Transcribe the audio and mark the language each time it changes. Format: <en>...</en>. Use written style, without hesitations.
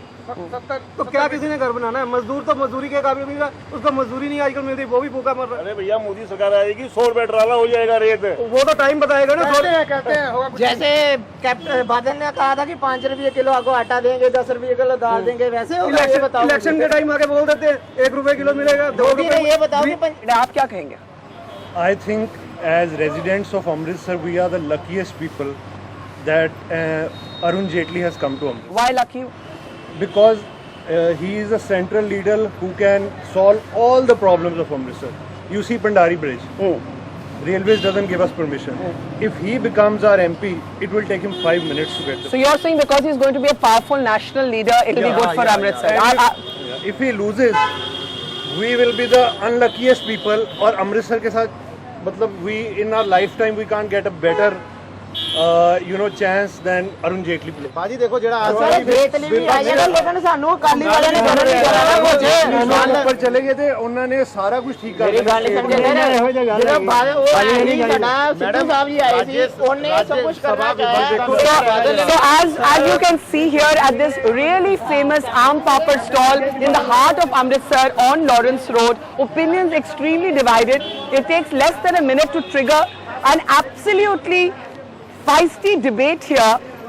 <hi>तो क्या किसी ने घर बनाना है? मजदूर तो मजदूरी के काबिल नहीं रहा, उसको मजदूरी नहीं आजकल मिलती, वो भी भूखा मर रहा है। अरे भैया मोदी सरकार आएगी 100 रुपए ट्राला हो जाएगा रेट। वो तो टाइम बताएगा ना। कहते हैं जैसे कैप्टन बादल ने कहा था कि 5 रुपये किलो आपको आटा देंगे, 10 रुपये किलो दाल देंगे, वैसे इलेक्शन के टाइम आके बोल देते हैं 1 रुपए किलो मिलेगा, 2 रुपए। ये बताओ आप क्या कहेंगे?</hi> <en>I think as residents of Amritsar, we are the luckiest people that Arun Jaitley has come to Amritsar. Why lucky? Because he is a central leader who can solve all the problems of Amritsar. You see Pandari Bridge. Railways doesn't give us permission. If he becomes our MP, it will take him 5 minutes to get there. So you're saying because he's going to be a powerful national leader, it will be good for Amritsar. If he loses, we will be the unluckiest people.</en> <hi>और अमृतसर के साथ मतलब</hi> <en>we in our lifetime we can't get a better chance than Arun Jaitley play.</en> <hi>बाजी देखो जरा</hi> <pa>जेटली भी आए हैं लेकिन सानू अकाली वाले ने करना नहीं कराया कुछ।</pa> <hi>ऊपर चले गए थे, उन्होंने सारा कुछ ठीक कर दिया। गाली समझे जरा बात वो नहीं करना। सिद्धू साहब जी आए थे, उन्होंने सब कुछ करना चाहा।</hi> <en>So as you can see here at this really famous Aam Papad stall in the heart of Amritsar on Lawrence Road, opinions extremely divided. It takes less than a minute to trigger an absolutely feisty debate here.</en>